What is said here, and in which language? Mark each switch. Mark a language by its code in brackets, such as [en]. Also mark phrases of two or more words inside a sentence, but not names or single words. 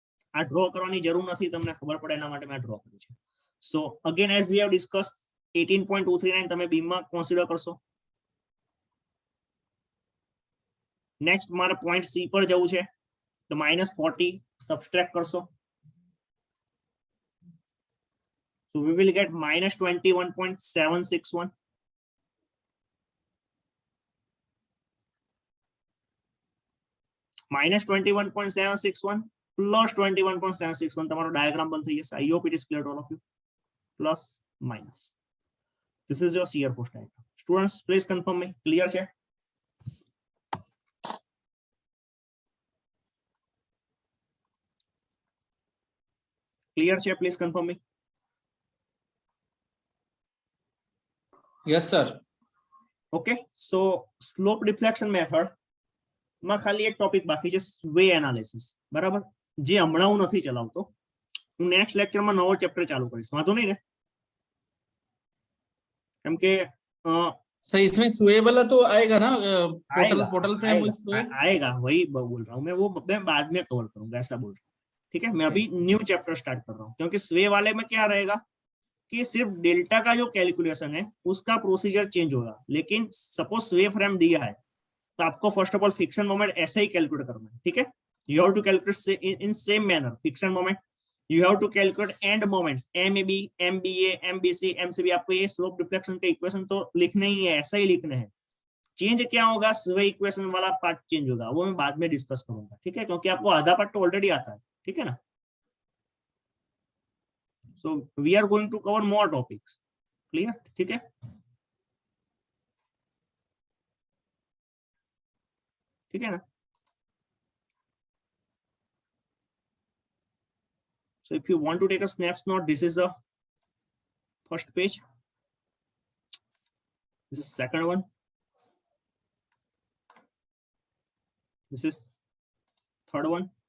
[gu] આ ડ્રો કરવાની જરૂર નથી, તમને ખબર પડે એના માટે મેં ડ્રો કર્યું છે. [en] so again as we have discuss [gu] 18.239 તમે બીમમાં કન્સિડર કરશો. નેક્સ્ટ મારે પોઈન્ટ સી પર જવું છે, તો -40 સબસ્ટ્રેક્ટ કરશો. [en] So we will get -21.761. [gu] -21.761 plus 21.761 તમારો ડાયાગ્રામ બન થઈ જશે. [en] I hope it is clear to all of you. Plus minus. This is your shear force diagram. Students, please confirm me. Clear [gu] છે? Clear છે? [en] Please confirm me. Yes sir. Okay. So slope deflection method [gu] માં ખાલી એક ટોપિક બાકી છે, [en] sway analysis. [gu] બરાબર, જે હમણાં હું નથી ચલાવતો, હું નેક્સ્ટ લેક્ચરમાં નવો ચેપ્ટર ચાલુ કરીશ. વાંધો નહીં ને? કેમ કે [hi] सर इसमें स्वे वाला तो आएगा ना, [en] portal frame [hi] आएगा, वही बोल रहा हूँ मैं, वो मैं बाद में कवर करूंगा, ऐसा बोल रहा हूँ. ठीक है, मैं अभी [en] new chapter [hi] स्टार्ट कर रहा हूँ, क्योंकि स्वे वाले में क्या रहेगा कि सिर्फ डेल्टा का जो कैलकुलेशन है उसका प्रोसीजर चेंज होगा. लेकिन [en] suppose sway frame [hi] दिया है तो आपको [en] first of all fiction moment [hi] ऐसे ही कैलकुलेट करना है. ठीक है, [en] you have to calculate in same manner fiction moment. You have to calculate end moments MAB, MBA, MBC, MCB. [hi] आपको ये [en] slope deflection [hi] के इक्वेशन तो लिखने ही है, ऐसा ही लिखने हैं. चेंज क्या होगा, [en] sway equation [hi] वाला पार्ट चेंज होगा, वो मैं बाद में डिस्कस करूंगा. ठीक है, क्योंकि आपको आधा पार्ट तो ऑलरेडी आता है. ठीक है ना? [en] So we are going to cover more topics. Clear? [hi] ठीक है, ठीक है ना? [en] So if you want to take a snapshot, this is the first page. This is second one. This is third one.